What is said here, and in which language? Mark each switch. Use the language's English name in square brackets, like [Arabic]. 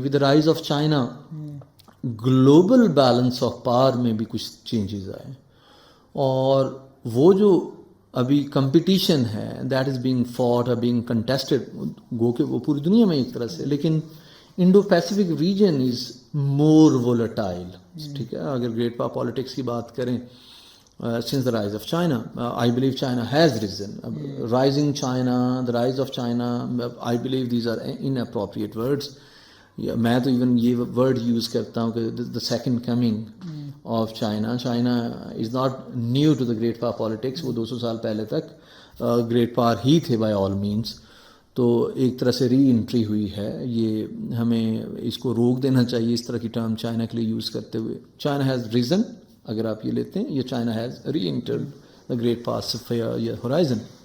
[English] with the rise of China global balance of power [Urdu] میں بھی کچھ چینجز آئے, اور وہ جو ابھی کمپٹیشن ہے [English] that is being fought اور being contested, [Urdu] گو کہ وہ پوری دنیا میں ایک طرح سے, لیکن [English] Indo Pacific region is more volatile. [Urdu] ٹھیک ہے, اگر گریٹ پاور پالیٹکس کی بات کریں, [English] since the rise of China, I believe China has risen. Rising China, the rise of China, I believe these are inappropriate words. [Urdu] میں تو ایون یہ ورڈ یوز کرتا ہوں کہ [English] the second coming of China. China is not new to the great power politics. [Urdu] وہ 200 سال پہلے تک گریٹ پاور ہی تھے [English] by all means. [Urdu] تو ایک طرح سے ری انٹری ہوئی ہے. یہ ہمیں اس کو روک دینا چاہیے اس طرح کی ٹرم چائنا کے لیے یوز کرتے ہوئے. [English] China has risen, [Urdu] اگر آپ یہ لیتے ہیں, [English] یہ China has reentered the great power sphere یا horizon.